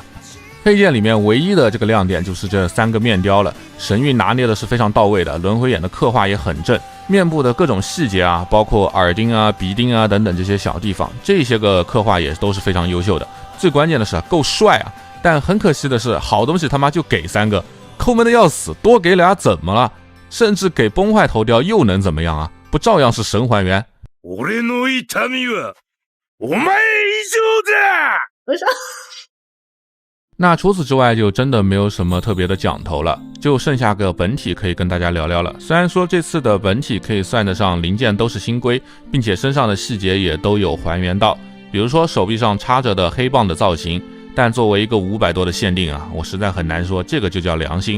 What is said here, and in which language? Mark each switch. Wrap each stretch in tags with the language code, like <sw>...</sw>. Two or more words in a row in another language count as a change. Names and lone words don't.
<zh>配件里面唯一的这个亮点就是这3个面雕了，神韵拿捏的是非常到位的，轮回眼的刻画也很正，面部的各种细节啊，包括耳钉啊、鼻钉啊等等这些小地方，这些个刻画也都是非常优秀的。最关键的是够帅啊！但很可惜的是，好东西他妈就给3个，抠门的要死，多给俩怎么了？甚至给崩坏头雕又能怎么样啊？不照样是神还原？</zh> <ja>俺の痛みはお前以上だ。</ja> <zh>不是。那除此之外就真的没有什么特别的讲头了，就剩下个本体可以跟大家聊聊了。虽然说这次的本体可以算得上零件都是新规，并且身上的细节也都有还原到，比如说手臂上插着的黑棒的造型，但作为一个500多的限定啊，我实在很难说这个就叫良心。</zh>